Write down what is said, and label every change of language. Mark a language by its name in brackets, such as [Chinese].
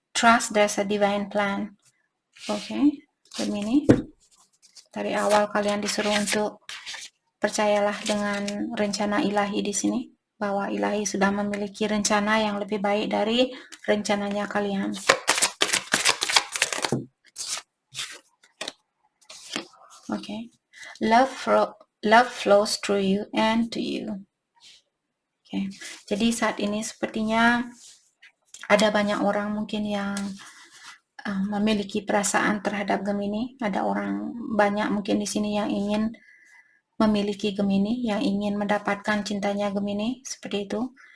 [English] Trust there's a divine plan. Okay, Gemini. [Indonesian] Dari awal kalian disuruh untuk percayalah dengan rencana ilahi di sini, bahwa ilahi sudah memiliki rencana yang lebih baik dari rencananya kalian. [English] Okay, love flows through you and to you. [Indonesian] Okay, jadi saat ini sepertinya ada banyak orang mungkin yang memiliki perasaan terhadap Gemini. Ada orang banyak mungkin di sini yang ingin memiliki Gemini, yang ingin mendapatkan cintanya Gemini, seperti itu.